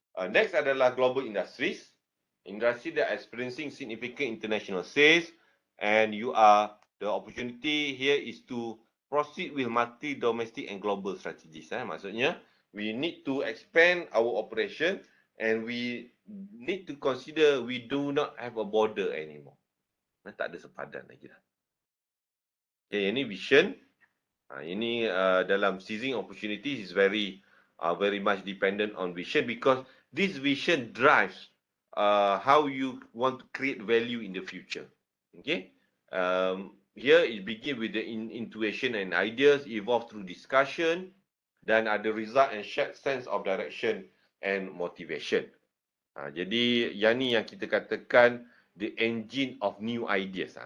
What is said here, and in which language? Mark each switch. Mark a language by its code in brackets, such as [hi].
[en] Next adalah global industries. Industry that are experiencing significant international sales, and the opportunity here is to proceed with multi domestic and global strategies. [ms] Maksudnya, [en] we need to expand our operation and we need to consider we do not have a border anymore. [ms] Tak ada sepadan lagi dah. Okay, ini vision. Ini dalam [en] seizing opportunities is very much dependent on vision, because this vision drives how you want to create value in the future. Okay. Here it begins with the intuition and ideas, evolve through discussion, [ms] dan ada [en] result and shared sense of direction and motivation. [ms] Jadi yang ni yang kita katakan [en] the engine of new ideas.